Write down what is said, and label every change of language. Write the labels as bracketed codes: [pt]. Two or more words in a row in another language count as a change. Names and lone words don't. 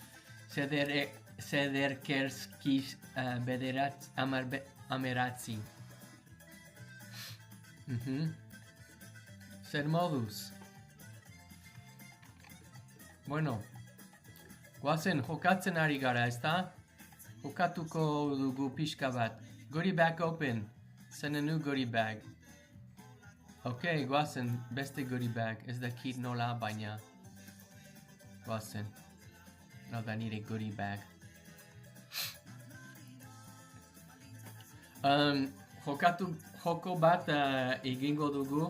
[eu] Zederkerskiz ameratzi. Zer moduz. Bueno. Guazen jokatzen ari gara, ezta? Jokatuko dugu pixka bat. [en] Goodie bag open. Send a new goodie bag. [eu] Okay, guazen, beste [en] goodie bag. [eu] Ez dakit nola, baina. Guazen. Hau da nire [en] goodie bag. [eu] Joko bat egingo dugu.